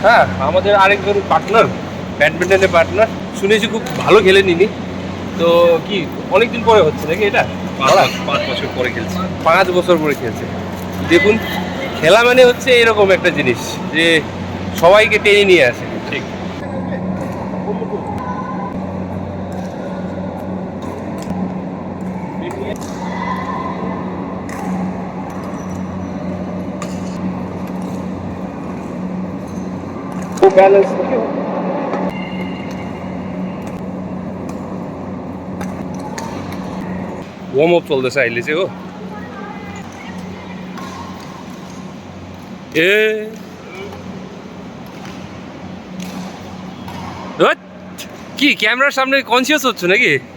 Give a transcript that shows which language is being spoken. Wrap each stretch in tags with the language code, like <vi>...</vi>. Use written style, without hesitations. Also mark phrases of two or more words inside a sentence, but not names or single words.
<bn>হ্যাঁ, আমাদের আরেকজন পার্টনার, ব্যাডমিন্টনের পার্টনার। শুনেছি খুব ভালো খেলেন ইনি। তো কি অনেকদিন পরে হচ্ছে নাকি এটা? 5 বছর পরে খেলছি। 5 বছর পরে খেলছে। দেখুন, খেলা মানে হচ্ছে এরকম একটা জিনিস যে সবাইকে টেনে নিয়ে আসে। ঠিক।</bn> <en>balance warm up</en> <ne>चल्दैछ अहिले चाहिँ हो।</ne> <bn>ए কি ক্যামেরার সামনে কনসিয়াস হচ্ছে নাকি?</bn>